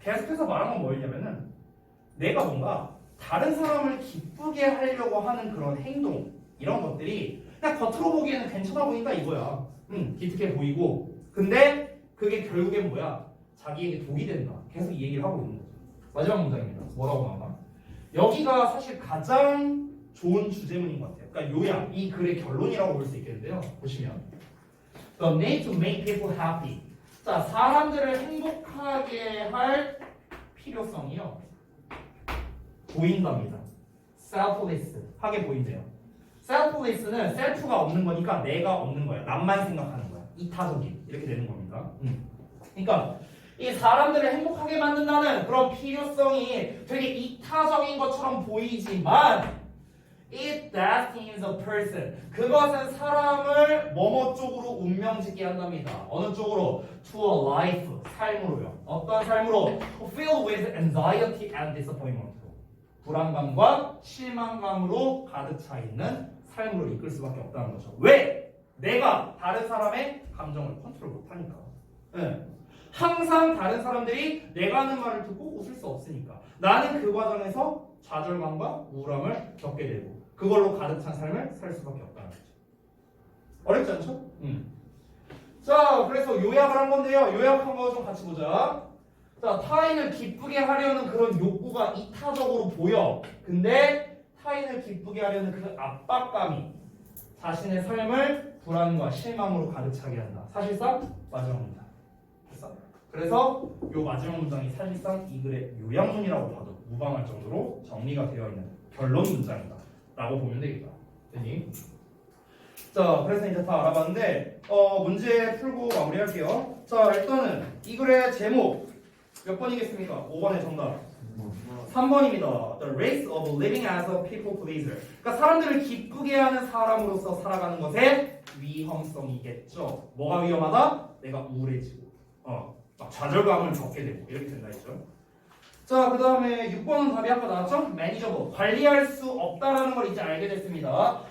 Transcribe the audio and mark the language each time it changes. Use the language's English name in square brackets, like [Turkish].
[Korean] 계속해서 말한 건 뭐였냐면은 내가 뭔가 다른 사람을 기쁘게 하려고 하는 그런 행동 이런 것들이 그냥 겉으로 보기에는 괜찮아 보인다 이거야. 기특해 보이고 근데 그게 결국엔 뭐야? 자기에게 독이 된다. 계속 이 얘기를 하고 있는 거죠. 마지막 문장입니다. 뭐라고 나오나? 여기가 사실 가장 좋은 주제문인 것 같아요. 그러니까 요약, 이 글의 결론이라고 볼 수 있겠는데요. 보시면 [English] The need to make people happy. [Korean] 자, 사람들을 행복하게 할 필요성이요. 보인답니다. selfless 하게 보인대요. selfless는 self가 없는 거니까 내가 없는 거야. 남만 생각하는 거야. 이타적인 이렇게 되는 겁니다. 그러니까 이 사람들을 행복하게 만든다는 그런 필요성이 되게 이타적인 것처럼 보이지만 [English] it destines a person. [Korean] 그것은 사람을 뭐뭐 쪽으로 운명짓게 한답니다. 어느 쪽으로? [English] To a life. [Korean] 삶으로요. 어떤 삶으로? [English] Filled with anxiety and disappointment. [Korean] 불안감과 실망감으로 가득 차 있는 삶으로 이끌 수밖에 없다는 거죠. 왜? 내가 다른 사람의 감정을 컨트롤 못하니까. 네. 항상 다른 사람들이 내가 하는 말을 듣고 웃을 수 없으니까. 나는 그 과정에서 좌절감과 우울함을 겪게 되고 그걸로 가득 찬 삶을 살 수밖에 없다는 거죠. 어렵지 않죠? 자, 그래서 요약을 한 건데요. 요약한 거 좀 같이 보자. 자, 타인을 기쁘게 하려는 그런 욕구가 이타적으로 보여. 근데 타인을 기쁘게 하려는 그 압박감이 자신의 삶을 불안과 실망으로 가득 차게 한다. 사실상 마지막 문장. 됐어? 그래서 요 마지막 문장이 사실상 이 글의 요약문이라고 봐도 무방할 정도로 정리가 되어 있는 결론 문장이다 라고 보면 되겠다. 됐니? 자, 그래서 이제 다 알아봤는데 문제 풀고 마무리할게요. 자, 일단은 이 글의 제목 몇 번이겠습니까? 5번의 정답 3번입니다. [English] The race of living as a people pleaser. [Korean] 그러니까 사람들을 기쁘게 하는 사람으로서 살아가는 것의 위험성이겠죠. 뭐가 위험하다? 내가 우울해지고 막 좌절감을 겪게 되고 이렇게 된다 했죠. 자, 그 다음에 6번은 답이 아까 나왔죠? 매니저버. 관리할 수 없다라는 걸 이제 알게 됐습니다.